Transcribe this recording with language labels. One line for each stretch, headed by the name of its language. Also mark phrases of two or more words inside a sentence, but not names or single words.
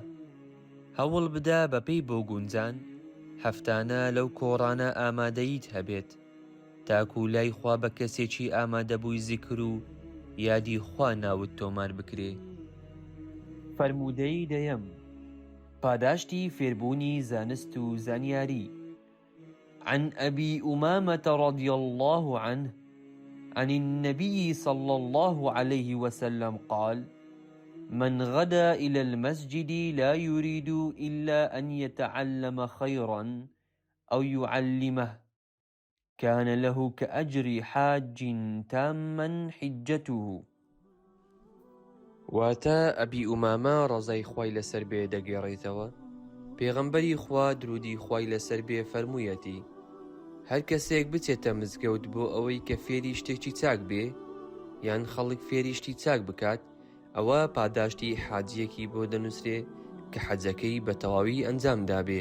Central Kurdish: هەوڵ بدا بەپێی بۆ گونجان هەفتانە لەو کۆڕانە ئامادەیت هەبێت، تاکو لای خوا بە کەسێکی ئامادەبووی زیکر و یادی خوا ناوت تۆمار بکرێ. فەرموودەی دەیەم: پاداشتی فێربوونی زانست و زانیاری.
Arabic: عن أبي أمامة رضي الله عنه عن النبي صلى الله عليه وسلم قال: من غدا إلى المسجد لا يريد إلا أن يتعلم خيرا أو يعلمه كان له كأجر حاج تاما حجته.
Central Kurdish: واتە ئەبی ئومامە ڕەزای خوای لەسەر بێ دەگێڕێتەوە پێغەمبەری خوا درودی خوای لەسەر بێ فەرموویەتی هەر کەسێک بچێتە مزگەوت بۆ ئەوەی کە فێری شتێکی چاک بێ یان خەڵک فێری شتی چاک بکات ئەوە پاداشتی حاجیەکی بۆ دەنووسرێ کە حەجەکەی بە تەواوی ئەنجامدا بێ.